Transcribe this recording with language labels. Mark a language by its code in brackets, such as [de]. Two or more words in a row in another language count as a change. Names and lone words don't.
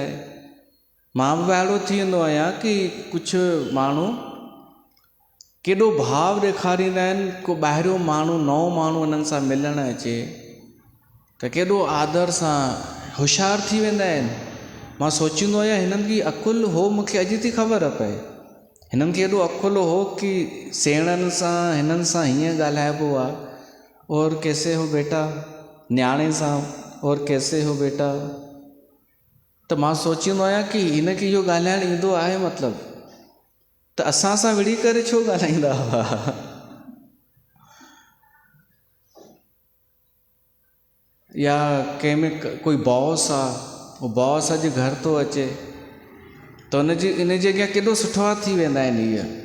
[sd] मां बि अहिड़ो थी वेंदो आहियां कि कुझु माण्हू केॾो भाव ॾेखारींदा आहिनि, को ॿाहिरियों माण्हू, नओं माण्हू उन्हनि सां मिलणु अचे त केॾो आदर सां होशियारु थी वेंदा आहिनि। मां सोचींदो आहियां हिननि जी अकुलु हो, मूंखे अॼु थी ख़बर पए। हिननि खे एॾो अकुलु हो कि सेणनि सां हिननि सां हीअं ॻाल्हाइबो आहे, [hi] और कैसे हो बेटा, [sd] न्याणे सां [hi] और कैसे हो बेटा। [sd] त मां सोचींदो आहियां कि हिनखे इहो ॻाल्हाइणु ईंदो आहे मतिलबु, त असां सां विड़ी करे छो ॻाल्हाईंदा हुआ। या कंहिंमें कोई बॉस आहे, उहो बॉस अॼु घर थो अचे त इनजे अॻियां केॾो सुठा थी वेंदा आहिनि इहे।